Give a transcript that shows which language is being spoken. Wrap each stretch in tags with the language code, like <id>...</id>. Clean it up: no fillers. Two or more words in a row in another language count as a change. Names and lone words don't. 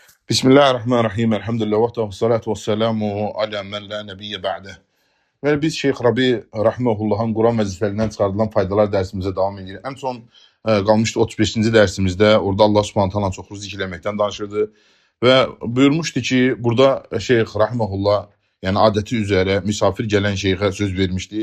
<ar>بسم الله الرحمن الرحيم. Elhamdülillah. والصلاة والسلام على من لا نبي بعده.</ar> <az>Ve biz Şeyh Rabi Rahimahullah'ın Quran məclislərindən çıxardılan faydalar dərsimizə davam edirik. Ən son qalmışdı 35-ci dərsimizdə. Orada Allah Subhanahu taala çoxlu zikirləməkdən danışırdı. Və buyurmuşdu ki, burada Şeyh Rahimahullah, yəni adəti üzərə misafir gələn şeyxə söz vermişdi.</az>